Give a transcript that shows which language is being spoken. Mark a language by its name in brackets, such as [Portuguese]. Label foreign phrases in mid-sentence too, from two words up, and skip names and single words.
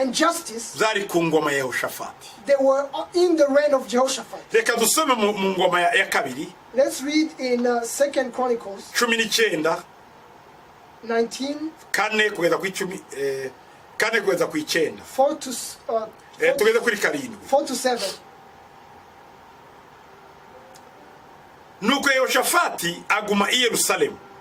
[English] and justice, [Kinyarwanda] zari ku ngoma ya Yehoshafati. [English] they were in the reign of Jehoshaphat. [Kinyarwanda] Reka dusome mu ngoma ya kabiri [English] Let's read in 2 Chronicles 19 [Kinyarwanda] 19, kane kugeza ku 10 kane kugeza ku 9 [English] 4 to, [Kinyarwanda] tugeze kuri karindwi. [English] 4 to 7. [Kinyarwanda] Nuko Yehoshafati aguma i Yerusalemu.